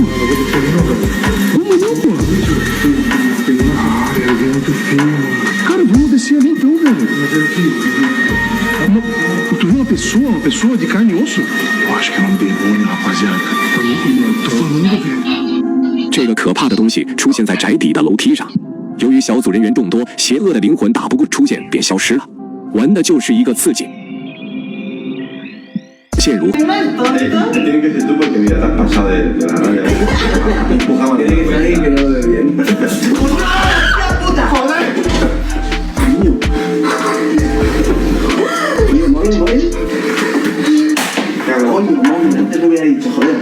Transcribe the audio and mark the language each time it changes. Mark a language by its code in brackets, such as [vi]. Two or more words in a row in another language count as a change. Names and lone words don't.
[pt] Eu vou descer ali não, velho. Vamos não, pô. Ah, eu vi muito feio, mano. Cara, vamos descer ali então, velho. Tu viu uma pessoa de carne e osso? Eu acho que é um demônio, rapaziada. Tô falando, velho. [zh] 这个可怕的东西出现在宅邸的楼梯上，由于小组人员众多，邪恶的灵魂打不过出现便消失了，玩的就是一个刺激。现如。 [es] Tiene que ser tú porque mira, estás pasado de la raya. Empujaba. Tiene que ser alguien que no lo ve bien. ¡Puta, joder! Niño. Oye, móvil, móvil. Oye, móvil, antes lo hubiera dicho, joder.